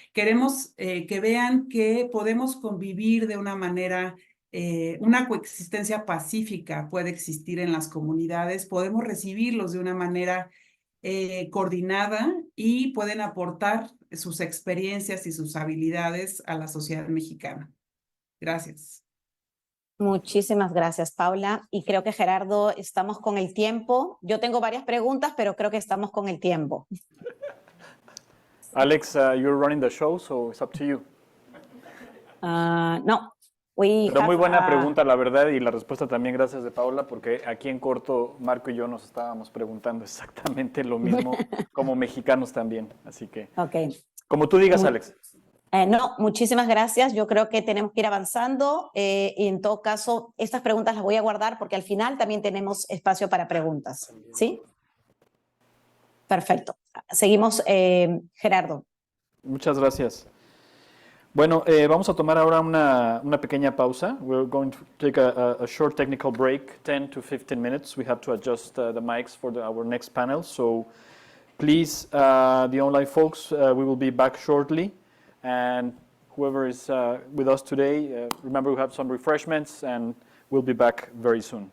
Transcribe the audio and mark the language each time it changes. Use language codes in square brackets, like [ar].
[es] Queremos que vean que podemos convivir de una manera, una coexistencia pacífica puede existir en las comunidades, podemos recibirlos de una manera coordinada y pueden aportar sus experiencias y sus habilidades a la sociedad mexicana. Gracias. Muchísimas gracias, Paula. Y creo que Gerardo, estamos con el tiempo. Yo tengo varias preguntas, pero creo que estamos con el tiempo. [en] Alex, you're running the show, so it's up to you. [es] No. Pero muy buena pregunta, la verdad, y la respuesta también gracias de Paula, porque aquí en corto Marco y yo nos estábamos preguntando exactamente lo mismo como mexicanos también, así que como tú digas, Alex. No, muchísimas gracias. Yo creo que tenemos que ir avanzando y en todo caso estas preguntas las voy a guardar porque al final también tenemos espacio para preguntas, ¿sí? Perfecto. Seguimos, Gerardo. Muchas gracias. Bueno, vamos a tomar ahora una pequeña pausa. [en] We're going to take a short technical break, 10 to 15 minutes. We have to adjust the mics for our next panel. So please, the online folks, we will be back shortly. And whoever is with us today, remember we have some refreshments and we'll be back very soon.